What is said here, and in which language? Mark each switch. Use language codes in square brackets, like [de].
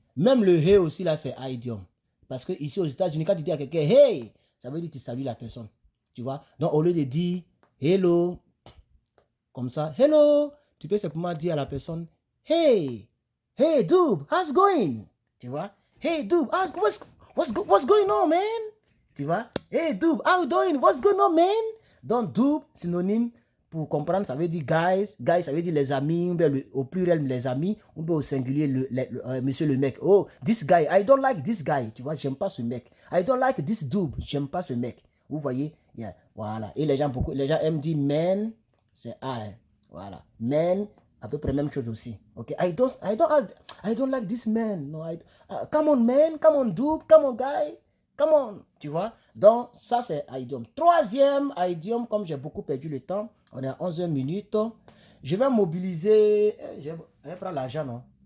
[fr] Même le hey aussi, là, c'est idiome. Parce que ici aux États-Unis, quand tu dis à quelqu'un hey, ça veut dire que tu salues la personne. Tu vois? Donc, au lieu de dire hello, comme ça, hello, tu peux simplement dire à la personne hey, [en] hey, dude, how's going? [fr] Tu vois? [en] Hey, dude, what's going on, man? [fr] Tu vois? [en] Hey, dude, how you doing? What's going on, man? [fr] Donc, dude, synonyme. Pour comprendre, ça veut dire guys. Guys, ça veut dire les amis, au pluriel les amis, ou bien au singulier monsieur le mec. [en] Oh, this guy, I don't like this guy. [fr] Tu vois, j'aime pas ce mec. [en] I don't like this dude, [fr] j'aime pas ce mec. Vous voyez? Yeah, voilà. Et les gens aiment dire man, c'est I. Voilà. Man, à peu près même chose aussi. [en] Ok? I don't like this man. No, come on man, come on dude, come on guy. [fr] Come on, tu vois. Donc, ça, c'est idiome. Troisième idiome, comme j'ai beaucoup perdu le temps, on est à 11 minutes. Je vais mobiliser... Je vais prendre l'argent, non?